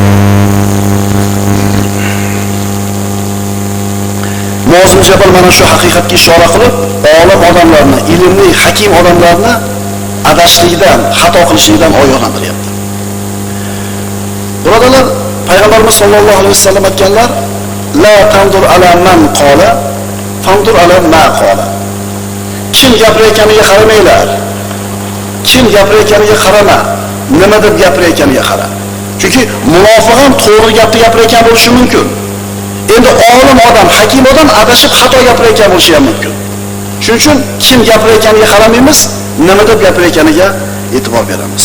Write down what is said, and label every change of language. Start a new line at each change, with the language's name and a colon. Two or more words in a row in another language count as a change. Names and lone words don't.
Uzbek: Muoz ibn Jabal mana shu haqiqatga ishora qilib, olim odamlarni, ilmli, hakim odamlarni adashlikdan, xato qilishlikdan ogohlantiryapti. Birodarlar, Payg'ambarimiz
Arabic: صلى الله عليه وسلم
Uzbek: aytganlar:
Arabic: "لا تنظر إلى من قال، انظر إلى ما قال."
Uzbek: Kim gapirayotganiga qaramanglar. Kim gapirayotganiga qarama, nima deb gapirayotganiga qara. Chunki munofiq ham to'g'ri gapni gapirayotgan bo'lishi mumkin. Endi olim odam, hakim odam adashib xato gapirayotgan bo'lishi ham mumkin. Shuning uchun kim gapirayotganiga qaramaymiz, nima deb gapirayotganiga e'tibor beramiz.